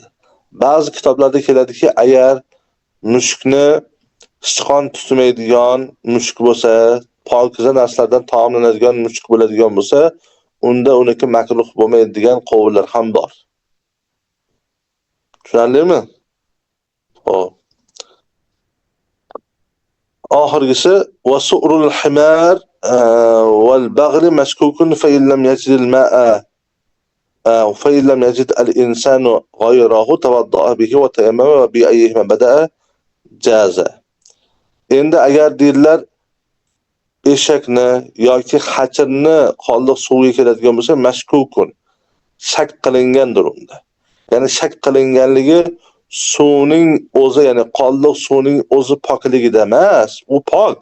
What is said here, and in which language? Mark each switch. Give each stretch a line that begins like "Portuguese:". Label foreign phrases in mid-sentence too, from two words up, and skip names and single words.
Uzbek: Ba'zi kitoblarda keladiki, agar mushukni sichqon tutmaydigan mushuk bo'lsa, pokiza narsalardan taomlanadigan mushuk bo'ladigan bo'lsa, unda uniki makruh bo'lmaydi degan qovullar ham bor. Tushundingmi? Xo'p.
Arabic: Oxirgisi وسؤر الحمار والبغل مشكوك فإن لم يجد الماء فإن لم يجد الإنسان غيره توضأ به وتيمم وبأيهما بدأ جاز.
Uzbek: Endi agar deydilar eshakni yoki xachirni qoldiq suvga keladigan bo'lsa, mashkukun shak qilingandir unda. Ya'ni shak qilinganligi suvning o'zi, ya'ni qoldiq suvning o'zi pokligida emas, u pok.